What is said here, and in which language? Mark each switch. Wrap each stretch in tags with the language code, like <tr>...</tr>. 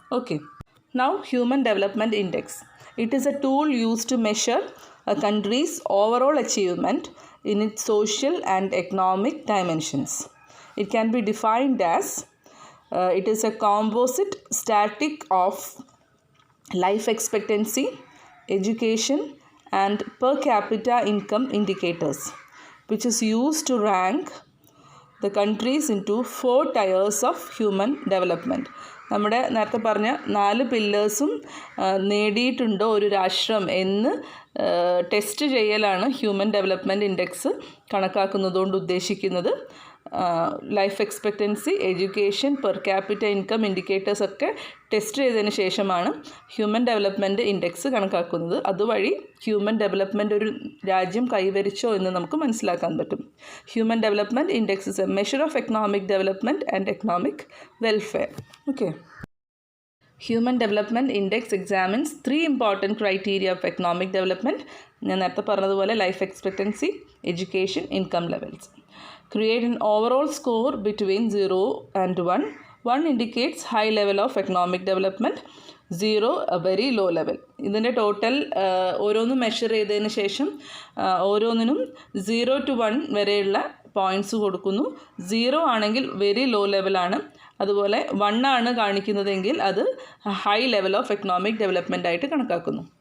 <en>Okay, now human development index. It is a tool used to measure a country's overall achievement in its social and economic dimensions. It can be defined as it is a composite statistic of life expectancy, education, and per capita income indicators, which is used to rank the countries into 4 tiers of human development.</en> <ml>നമ്മുടെ നേരത്തെ പറഞ്ഞ 4 പില്ലേഴ്സും നേടിയിട്ടുണ്ടോ ഒരു രാഷ്ട്രം എന്ന് test ചെയ്യലാണ് human development index കണക്കാക്കുന്നതുകൊണ്ട് ഉദ്ദേശിക്കുന്നത്. Life expectancy, education, per capita income indicators ഒക്കെ test ചെയ്തതിന് ശേഷമാണ് ഹ്യൂമൻ ഡെവലപ്മെൻറ്റ് ഇൻഡെക്സ് കണക്കാക്കുന്നത്. അതുവഴി ഹ്യൂമൻ ഡെവലപ്മെൻറ്റ് ഒരു രാജ്യം കൈവരിച്ചോ എന്ന് നമുക്ക് മനസ്സിലാക്കാൻ പറ്റും.</ml> <en>Human development index is a measure of economic development and economic welfare. Okay, human development index examines 3 important criteria of economic development.</en> <ml>ഞാൻ നേരത്തെ പറഞ്ഞതുപോലെ life expectancy, education, income levels.</ml> <en>Create an overall score between 0 and 1. 1 indicates high level of economic development, 0 a very low level.</en> <ml>ഇതിൻ്റെ total ഓരോന്നും measure ചെയ്തതിന് ശേഷം ഓരോന്നിനും 0 to 1 വരെയുള്ള points കൊടുക്കുന്നു. 0 ആണെങ്കിൽ വെരി ലോ ലെവലാണ്, അതുപോലെ 1 ആണ് കാണിക്കുന്നതെങ്കിൽ അത്</ml> <en>high level of economic development</en> <ml>ആയിട്ട് കണക്കാക്കുന്നു.</ml>